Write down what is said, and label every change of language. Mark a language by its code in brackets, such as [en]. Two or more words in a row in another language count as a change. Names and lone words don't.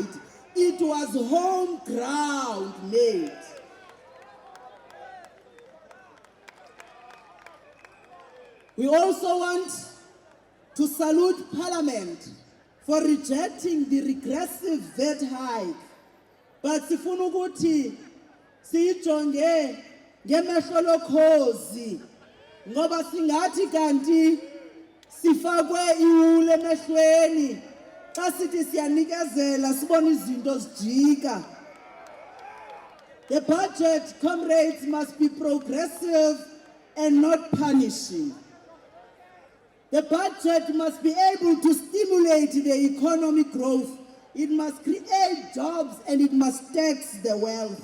[en] It was home ground made. We also want to salute Parliament for rejecting the regressive VAT hike. [nd] But sifuna ukuthi sijonge ngemehlo lokhozi ngoba singathi kanti sifakwe iwule emehlweni xa sithi siyanikezela sibona izinto zijika. [en] The budget, comrades, must be progressive and not punishing. The budget must be able to stimulate the economic growth. It must create jobs and it must tax the wealth.